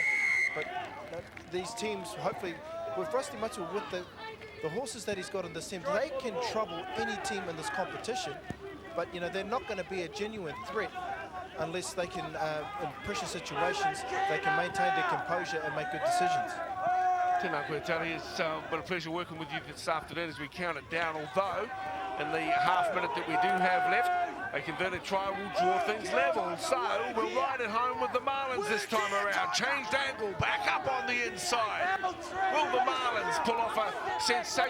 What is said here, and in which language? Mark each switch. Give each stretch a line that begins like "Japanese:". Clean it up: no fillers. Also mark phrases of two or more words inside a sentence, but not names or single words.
English: But you know, these teams, hopefully, with Rusty Matua, with the horses that he's got in this team, they can trouble any team in this competition, but you know, they're not going to be a genuine threat unless they can, in pressure situations, they can maintain their composure and make good decisions.
Māori: Tēnā koe Tari,
English: it's been a pleasure working with you this afternoon as we count it down, although in the half minute that we do have left, a converted try will draw things level. So we'll ride it home with the Marlins this time around. Changed angle, back up on the inside. Will the Marlins pull off a sensational draw?